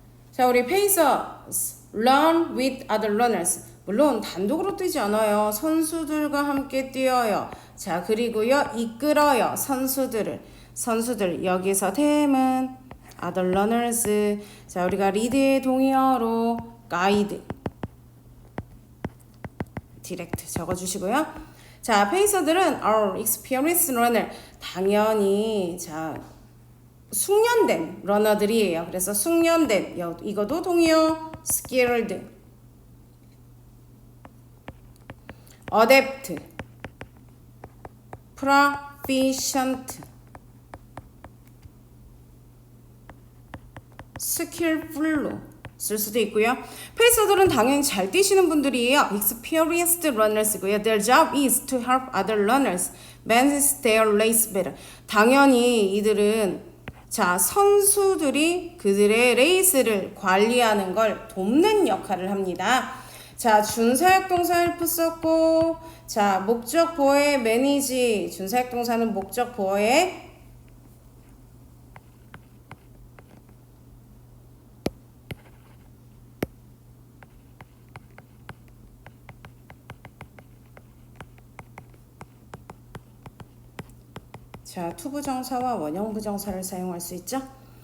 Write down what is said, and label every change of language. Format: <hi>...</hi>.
<en>자,</en> <ko>우리</ko> <en>Pacers run with other runners.</en> <ko>물론 단독으로 뛰지 않아요. 선수들과 함께 뛰어요. 자, 그리고요, 이끌어요. 선수들. 여기서 템은</ko> <en>other runners.</en> <ko>자, 우리가 리드의 동의어로 가이드, 디렉트 적어주시고요.</ko> <en>자,</en> <ko>페이서들은</ko> <en>are experienced runner.</en> <ko>당연히 자 숙련된 러너들이에요. 그래서 숙련된 이것도 동의어</ko> <en>skilled, adept, proficient, skillful</en> <ko>로 쓸 수도 있고요. 페이서들은 당연히 잘 뛰시는 분들이에요.</ko> <en>experienced runners고요. Their job is to help other runners manage their race better.</en> <ko>당연히 이들은 자 선수들이 그들의 레이스를 관리하는 걸 돕는 역할을 합니다. 자, 준사역 동사 help 썼고, 자 목적 보어의 manage, 준사역 동사는 목적 보어의 자, 투부정사와 원형부정사를 사용할 수 있죠.</ko>